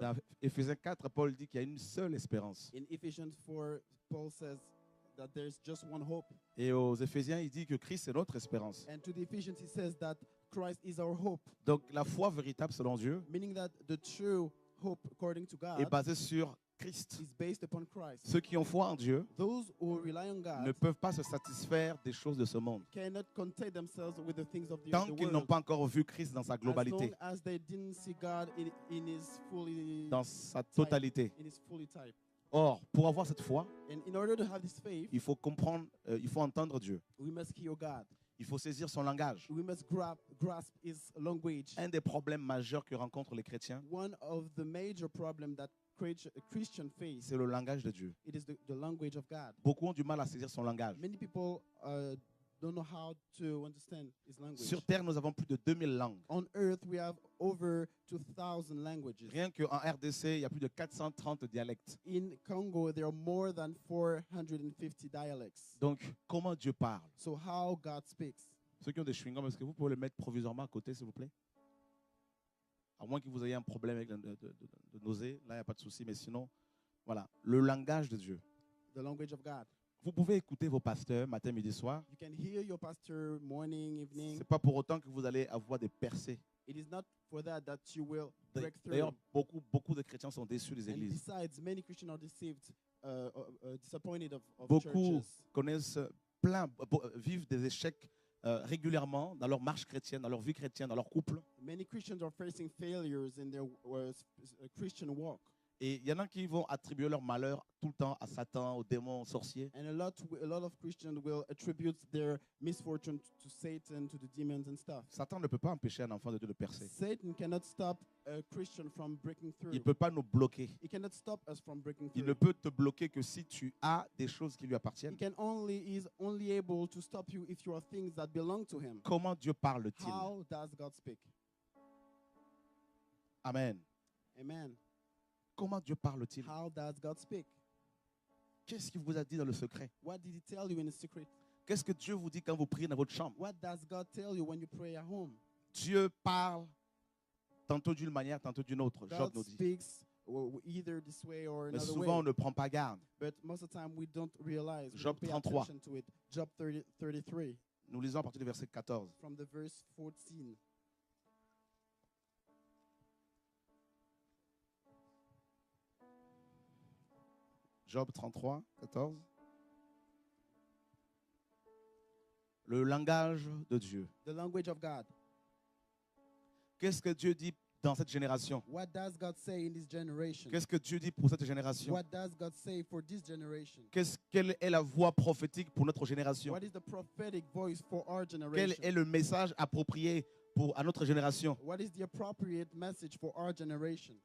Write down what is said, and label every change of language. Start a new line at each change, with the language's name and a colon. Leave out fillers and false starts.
French: Dans Éphésiens 4, Paul dit qu'il y a une seule espérance.
English: In Ephesians 4, Paul says that there's just one hope.
French: Et aux Éphésiens, il dit que Christ est notre espérance.
English: And to the Ephesians, he says that Christ is our hope.
French: Donc la foi véritable selon Dieu
English: Meaning that the true hope, according to God,
French: est basée sur Christ.
English: is based upon Christ.
French: Ceux qui ont foi en Dieu
English: Those who rely on God
French: ne peuvent pas se satisfaire des choses de ce monde
English: cannot content themselves with the things of the
French: tant qu'ils n'ont
English: world.
French: pas encore vu Christ dans sa globalité,
English: As long as they didn't see God in his fully
French: dans sa totalité.
English: in his fully type.
French: Or, pour avoir cette foi,
English: And in order to have this faith,
French: il faut comprendre, il faut entendre Dieu.
English: we must hear God.
French: Il faut saisir son langage.
English: We must grasp his language.
French: Un des problèmes majeurs que rencontrent les chrétiens,
English: One of the major problems that Christian face,
French: c'est le langage de Dieu.
English: it is the language of God.
French: Beaucoup ont du mal à saisir son langage.
English: Many people don't know how to understand his language.
French: Sur Terre, nous avons plus de 2000 langues.
English: On earth, we have over 2,000 languages.
French: Rien qu'en RDC, il y a plus de 430 dialectes.
English: In Congo, there are more than 450 dialects.
French: Donc, comment Dieu parle?
English: So how God speaks.
French: Ceux qui ont des chewing-gums, est-ce que vous pouvez le mettre provisoirement à côté, s'il vous plaît? À moins que vous ayez un problème avec de nausée, là, il n'y a pas de souci. Mais sinon, voilà, le langage de Dieu.
English: The language of God.
French: Vous pouvez écouter vos pasteurs matin, midi, soir.
English: You can hear your pastor morning,
French: Ce
English: evening.
French: n'est pas pour autant que vous allez avoir des percées.
English: It is not for that you will break through.
French: D'ailleurs, beaucoup de chrétiens sont déçus des
English: And
French: églises.
English: besides, many Christians are deceived, disappointed of
French: Beaucoup
English: churches.
French: connaissent vivent des échecs régulièrement dans leur marche chrétienne, dans leur vie chrétienne, dans leur couple.
English: Many Christians are facing failures in their Christian walk.
French: Et il y en a qui vont attribuer leur malheur tout le temps à Satan, aux démons, aux sorciers.
English: And a lot of Christians will attribute their misfortune to Satan, to the demons and stuff.
French: Satan ne peut pas empêcher un enfant de Dieu de percer.
English: Satan cannot stop a Christian from breaking through.
French: Il ne peut pas nous bloquer.
English: He cannot stop us from breaking
French: Il
English: through.
French: ne peut te bloquer que si tu as des choses qui lui appartiennent.
English: He is only able to stop you if you are things that belong to him.
French: Comment Dieu parle-t-il?
English: How does God speak?
French: Amen.
English: Amen.
French: Comment Dieu parle-t-il?
English: How does God speak?
French: Qu'est-ce qu'il vous a dit dans le secret?
English: What did he tell you in the secret?
French: Qu'est-ce que Dieu vous dit quand vous priez dans votre chambre?
English: What does God tell you when you pray at home?
French: Dieu parle tantôt d'une manière, tantôt d'une autre. Job
English: God
French: nous dit.
English: speaks either this way or
French: Mais
English: another
French: souvent, on
English: way.
French: ne prend pas garde.
English: But most of the time we don't realize. We
French: Job
English: don't pay
French: 33.
English: attention to it. Job 33
French: Nous lisons à partir du verset 14.
English: from the verse 14.
French: Job 33, 14. Le langage de Dieu.
English: The language of God.
French: Qu'est-ce que Dieu dit dans cette génération?
English: What does God say in this generation?
French: Qu'est-ce que Dieu dit pour cette génération?
English: What does God say for this generation?
French: Quelle est la voix prophétique pour notre génération?
English: What is the prophetic voice for our
French: Quel
English: generation?
French: est le message approprié à notre génération?
English: What is the appropriate message for our generation?